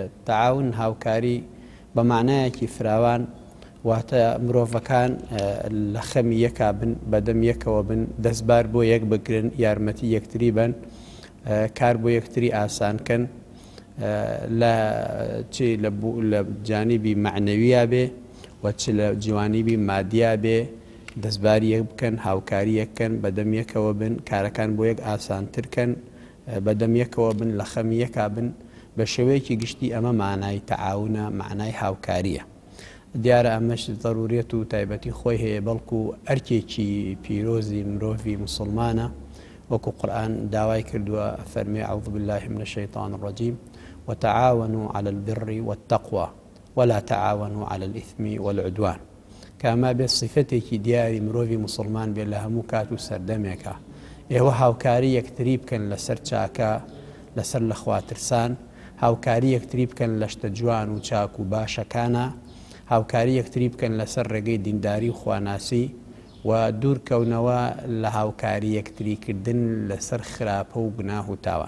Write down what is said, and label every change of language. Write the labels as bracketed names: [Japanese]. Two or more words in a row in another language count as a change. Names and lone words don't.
[Central Kurdish] تەعاون هاوکاری بە معنایەکی فراوان واتە مرۆڤەکان لە خەمی یەکا بن، بەدەم یەکەوە بن، دەستبار بۆ یەک بگرن، یارمەتی یەکتری بن، کار بۆ یەکتری ئاسانکەن، لە جانیبی معنەویە بێ و چ لە جوانیبی مادیە بێ، دەستباری یەک بکەن، هاوکاری یەکەن، بەدەم یەکەوە بن، کارەکان بۆ یەک ئاسانترکەن، بەدەم یەکەوە بن، لە خەمی یەکا بن. بە شێوەیەکی گشتی ئەمە معنای تەعاونە، معنای هاوکاریە. دیارە ئەمەش ضرورێت و تایبەتی خۆی هەیە، بەڵکو ئەرکێکی پیرۆزی مرۆڤی مسلمانە، وەکو قورئان داوای کردووە فەرمێ [Arabic] أعوذ بالله من الشيطان الرجيم وتعاونوا على البر والتقوى ولا تعاونوا على الإثم والعدوان. [Central Kurdish] کاما بێت صفتێکی دیاری مرۆڤی مسلمان بێت لە هەموو کات و سەردەمێکە. ئێوە هاوکاری یەکتری بکەن لەسەر چاکە، لەسەر لە خواترسان، هاوکاری یەکتری بکەن لە شتە جوان و چاک و باشەکانە، هاوکاری یەکتری بکەن لەسەر ڕێگەی دینداری و خواناسی، و دوورکەونەوە لە هاوکاری یەکتریکردن لەسەر خراپە و گوناه و تاوان.